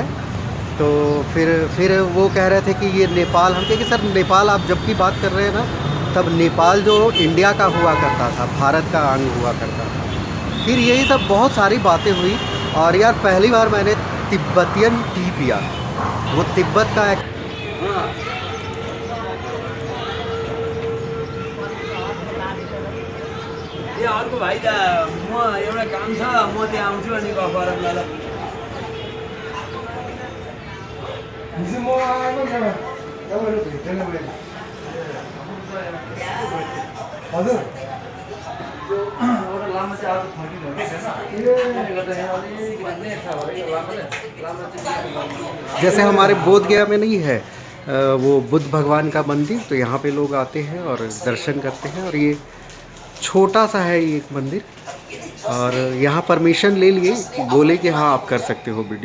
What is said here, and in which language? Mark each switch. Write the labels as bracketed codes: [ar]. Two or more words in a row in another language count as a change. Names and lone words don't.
[hi] तो फिर वो कह रहे थे कि ये नेपाल, हम कहे कि सर नेपाल आप जब की बात कर रहे हैं ना, तब नेपाल जो इंडिया का हुआ करता था, भारत का अंग हुआ करता था। फिर यही सब बहुत सारी बातें हुई। और यार पहली बार मैंने तिब्बतियन टी पिया, वो तिब्बत का एक [ne] अर्को भाइ त म एउटा काम छ, म त्यहाँ आउँछु अनि गफ गरौँ ल। हजुर [hi] जैसे हमारे बोध गया में नहीं है वो बुद्ध भगवान का मंदिर, तो यहाँ पे लोग आते हैं और दर्शन करते हैं। और ये छोटा सा है ये एक मंदिर, और यहाँ परमिशन ले लिए, बोले कि हाँ आप कर सकते हो वीडियो।